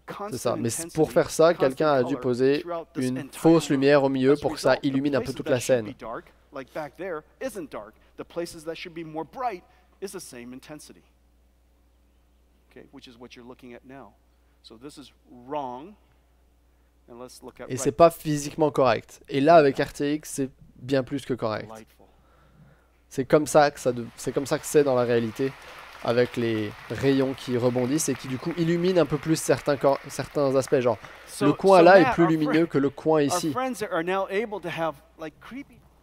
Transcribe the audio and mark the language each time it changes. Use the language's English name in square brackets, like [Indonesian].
[French] C'est ça, mais pour faire ça, quelqu'un a dû poser une fausse lumière au milieu pour que ça illumine un peu toute la scène. [English] Like back there isn't dark. The places that should be more bright is the same intensity. Okay, which is what you're looking at now. So this is wrong. And let's look at [French] Et c'est pas physiquement correct. Et là avec RTX, c'est bien plus que correct. [English] Delightful. [French] C'est comme ça que c'est dans la réalité, avec les rayons qui rebondissent et qui du coup illuminent un peu plus certains aspects. Genre, le coin là est plus lumineux que le coin [English] Our [French] ici. [English] friends are now able to have like creepy.